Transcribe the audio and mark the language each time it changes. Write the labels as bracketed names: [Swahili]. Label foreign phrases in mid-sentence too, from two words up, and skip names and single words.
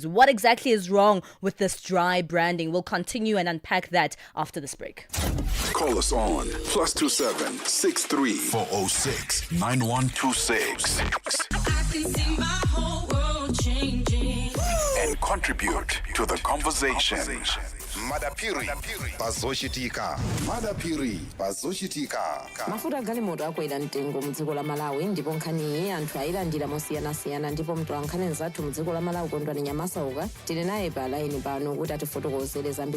[English] What exactly is wrong with this dry branding? We'll continue and unpack that after this break. Call us on +27 63 406 9126 and contribute to the conversation. [Nyanja] Madapiri pazoshitika. Madapiri pazoshitika. Mafuta galimoto akwera mtengo mdziko la Malawi ndipo nkhani anthu ayilandira mosiyanasiyana ndipo mtolankhani nzathu mdziko la Malawi Kondwani Nyamasauka tili naye pa line pano kuti atifotokozere zambiri.